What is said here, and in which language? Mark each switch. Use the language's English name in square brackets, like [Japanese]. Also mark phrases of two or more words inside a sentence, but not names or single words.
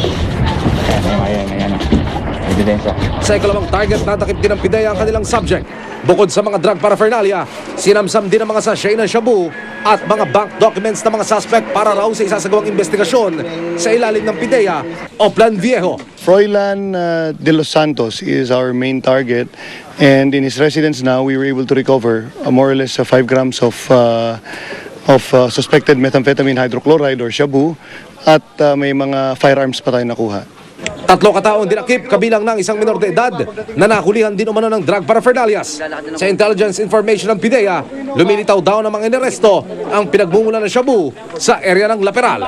[Filipino] Sa ikalawang target, natakip din ng PIDEA ang kanilang subject. Bukod sa mga [English] drug paraphernalia, [Filipino] sinamsam din ang mga sachet ng shabu at mga [English] bank documents [Filipino] ng mga suspect para raw sa isasagawang investigasyon sa ilalim ng PIDEA o Plan Viejo. [English] Froilan de los Santos is our main target, and in his residence now we were able to recover more or less 5 grams of suspected methamphetamine hydrochloride or shabu, [Filipino] at may mga firearms pa tayo nakuha. [English] 3 kataong dinakip kabilang ng isang [Spanish] minor de edad [English] na nahulihan din umano ng drug paraphernalias. Sa intelligence information ng PIDEA, lumilitaw daw ng mga inaresto ang pinagmumula ng shabu sa area ng Laperal.